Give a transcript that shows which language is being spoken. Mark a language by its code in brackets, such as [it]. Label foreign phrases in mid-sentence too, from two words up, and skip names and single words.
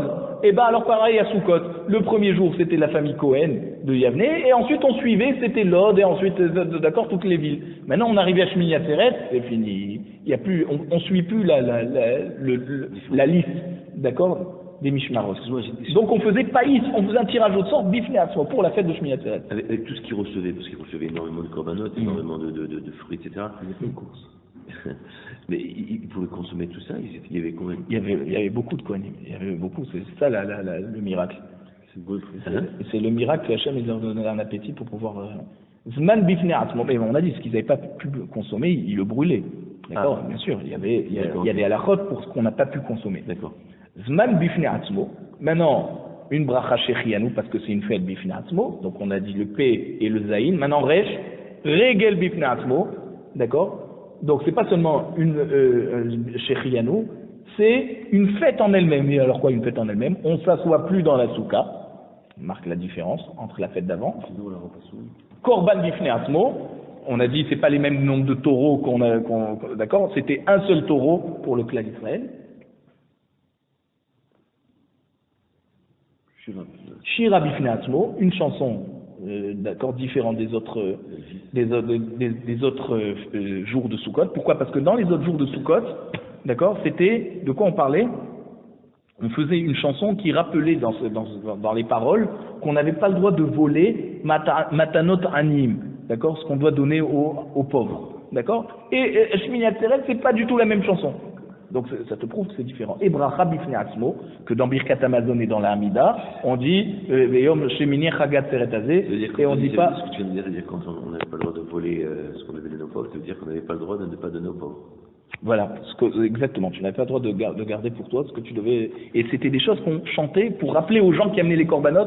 [fr] Et ben alors pareil à Soukot, le premier jour c'était la famille Cohen de Yavne, et ensuite on suivait, c'était Lod, et ensuite, d'accord, toutes les villes. Maintenant on arrivait à Shmini Atzeret, c'est fini. Il y a plus, on suit plus la liste, d'accord, des Mishmarot. Donc on faisait païs, on faisait un tirage au sort [he] בפני עצמו [fr] pour la fête de Shmini Atzeret. Avec tout ce qu'ils recevaient, parce qu'ils recevaient énormément de corbanotes, énormément de fruits, etc. Ils étaient une course. Mais ils pouvaient consommer tout ça, il y avait combien? Il y avait beaucoup de Kohanim, il y avait beaucoup, c'est ça le miracle. C'est le miracle que Hachem leur donnait un appétit pour pouvoir... [he] זמן בפני עצמו, [fr] mais on a dit, ce qu'ils n'avaient pas pu consommer, ils le brûlaient. D'accord, bien sûr, il y a des halachot pour ce qu'on n'a pas pu consommer. D'accord. [he] זמן בפני עצמו, [fr] maintenant, une [he] ברכה שהחיינו, [fr] parce que c'est une fête [he] בפני עצמו, [fr] donc on a dit le P et le Zayin, maintenant resh, [he] רגל בפני עצמו, [fr] d'accord. Donc c'est pas seulement une shechianu, c'est une fête en elle-même. Et alors quoi, une fête en elle-même? On ne s'assoit plus dans la souka, on marque la différence entre la fête d'avant. [he] קרבן בפני עצמו, [fr] on a dit c'est pas les mêmes nombres de taureaux d'accord, c'était un seul taureau pour le clan d'Israël. [he] שירה בפני עצמו, [fr] une chanson d'accord, différent des autres jours de Soukot. Pourquoi? Parce que dans les autres jours de Soukot, d'accord, c'était de quoi on parlait? On faisait une chanson qui rappelait dans les paroles qu'on n'avait pas le droit de voler [he] מתנות עניים, [fr] d'accord, ce qu'on doit donner aux pauvres, d'accord. Et Shmini Atzeret, c'est pas du tout la même chanson. Donc ça te prouve que c'est différent. [he] Et ברכה בפני עצמו, [fr] que dans [he] ברכת המזון [fr] et dans la Hamida, on dit [he] ויום שמיני חג העצרת הזה, [fr] et on dit pas. Ce que tu viens de dire, c'est-à-dire quand on n'avait pas le droit de voler ce qu'on devait donner aux pauvres, ça veut dire qu'on n'avait pas le droit de ne pas donner aux pauvres. Voilà, exactement. Tu n'avais pas le droit de garder pour toi ce que tu devais. Et c'était des choses qu'on chantait pour rappeler aux gens qui amenaient les corbanotes.